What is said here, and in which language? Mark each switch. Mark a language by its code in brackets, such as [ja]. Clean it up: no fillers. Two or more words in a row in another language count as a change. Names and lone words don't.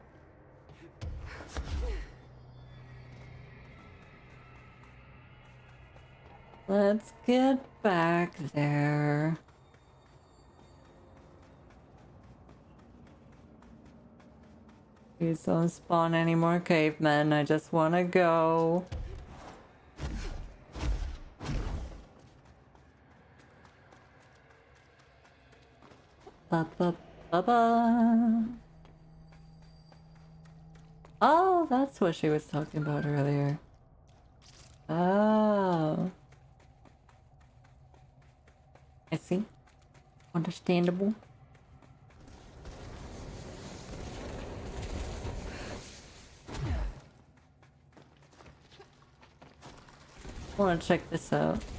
[en] Let's get back there. Please don't spawn any more cavemen. I just want to go. Ba ba ba ba. Oh, that's what she was talking about earlier. Oh. I see. Understandable. I want to check this out.